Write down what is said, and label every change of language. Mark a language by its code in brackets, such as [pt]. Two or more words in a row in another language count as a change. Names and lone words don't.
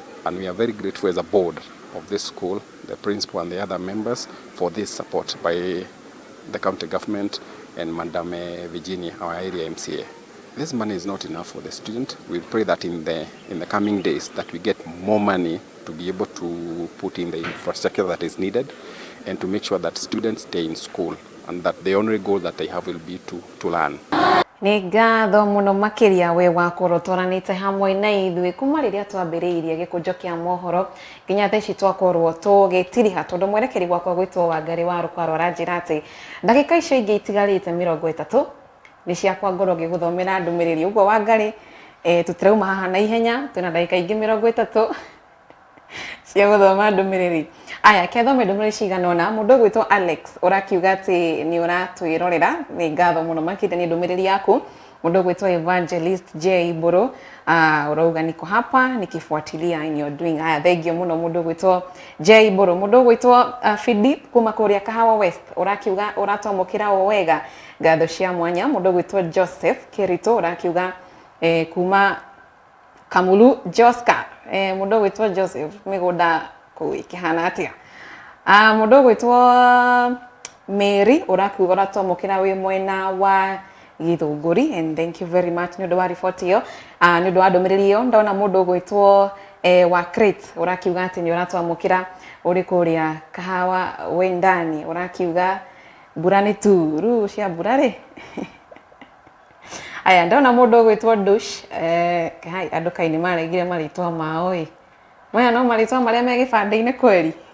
[en] And we are very grateful as a board of this school, the principal and the other members, for this support by the county government and Madam Virginia, our area MCA. This money is not enough for the student. We pray that in the coming days that we get more money to be able to put in the infrastructure that is needed and to make sure that students stay in school and that the only goal that they have will be to learn. [ki] Nĩ ngatho mũno makĩria we wakorwo twaranĩte hamwe na ithuĩ kuma rĩrĩa twambĩrĩirie gĩkũnjo kĩa mohoro nginya thaa ici twakorwo tũgĩtiriha, tondũ mwerekeri gwakwa gwĩtwo Wangari wa Rũkwarwo aranjĩra atĩ ndagĩka icio ingĩ itigarĩte 30 nĩ ciakwa ngorwo ngĩgũthomera ndũmĩrĩri. Ũguo Wangari, tũtirauma haha na ihenya, twĩna ndagĩka ingĩ 30 cia gũthoma ndũmĩrĩri. Aya, kethome ndũmĩrĩri cigana ũna. Mũndũ gwĩtwo Alex ũrakiuga atĩ nĩ ũratwĩrorera, nĩ ngatho mũno makĩria nĩ ndũmĩrĩri yaku. Mũndũ gwĩtwo Evangelist J Boro urauga [sw] niko hapa nikifuatilia [en] in your doing. [ki] Aya, thengiũ mũno mũndũ gwĩtwo J Boro. Mũndũ gwĩtwo Philip kuma kũrĩa Kahawa West ũrakiuga ũratwamũkĩra o wega, ngatho cia mwanya. Mũndũ gwĩtwo Joseph Kerito ũrakiuga kuma Kamulu Joska. Mũndũ gwĩtwo Joseph mĩgũnda kũu kĩhana atĩa. Mũndũ gwĩtwo Mary ũrakiuga ũratwamũkĩra wĩ mwena wa Githunguri, [en] and thank you very much [ki] nĩ ũndũ wa riboti ĩyo, nĩ ũndũ wa ndũmĩrĩri ĩyo. Ndona mũndũ gwĩtwo wa Crete ũrakiuga atĩ nĩ ũratwamũkĩra ũrĩ kũrĩa Kahawa Wendani, ũrakiuga mbura nĩ turu cia mbura rĩ. Aya, ndona mũndũ gwĩtwo Dush, hai andũ kainĩ maregire marĩtwa mao ĩ, maya no marĩtwa marĩa me gĩbandĩ-inĩ kweri.